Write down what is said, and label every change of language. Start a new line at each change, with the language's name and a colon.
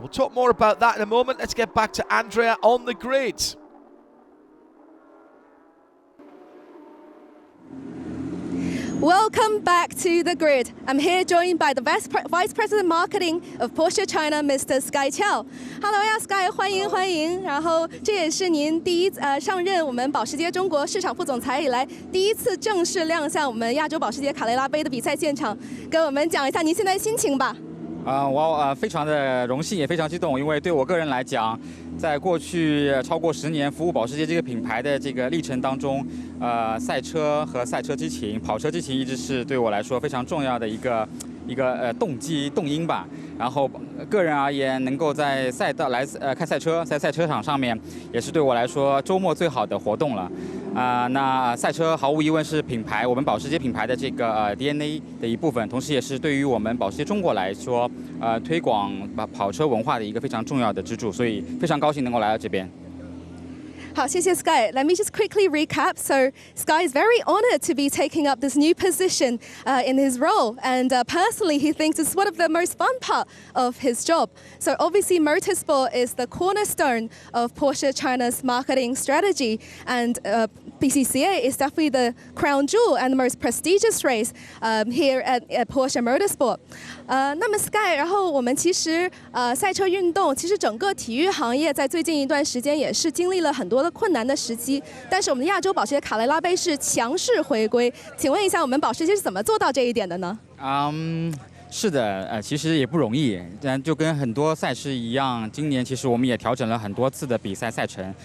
English: We'll talk more about that in a moment. Let's get back to Andrea on the grid. Welcome back to the grid. I'm here joined by the Vice President Marketing of Porsche China, Mr. Sky Qiao.
Chinese: Hello 呀 ，Sky， 欢迎欢迎。然后这也是您上任我们保时捷中国市场副总裁以来第1次正式亮相我们亚洲保时捷卡雷拉杯的比赛现场，跟我们讲一下您现在的心情吧。我非常的荣幸，也非常激动，因为对我个人来讲，在过去超过10年服务保时捷这个品牌的这个历程当中，赛车和赛车激情、跑车激情一直是对我来说非常重要的一一个动机动因吧。然后个人而言，能够在赛道开赛车，在赛车场上面，也是对我来说周末最好的活动了。那赛车毫无疑问是我们保时捷品牌的这个DNA 的一部分，同时也是对于我们保时捷中国来说，推广跑车文化的一个非常重要的支柱。所以非常高兴能够来到这边。好，谢谢 Sky.
English: Let me just quickly recap. So Sky is very honored to be taking up this new position in his role. And personally, he thinks it's one of the most fun part of his job. So obviously, motorsport is the cornerstone of Porsche China's marketing strategy. And BCCA is definitely the crown jewel and the most prestigious race here at Porsche Motorsport.
Chinese: 那么 Sky， 然后我们其实赛车运动，其实整个体育行业在最近一段时间也是经历了很多的困难的时期，但是我们的亚洲保时捷卡雷拉杯是强势回归。请问一下，我们保时捷是怎么做到这一点的呢？是的，其实也不容易，就跟很多赛事一样，今年其实我们也调整了很多次的比赛赛程。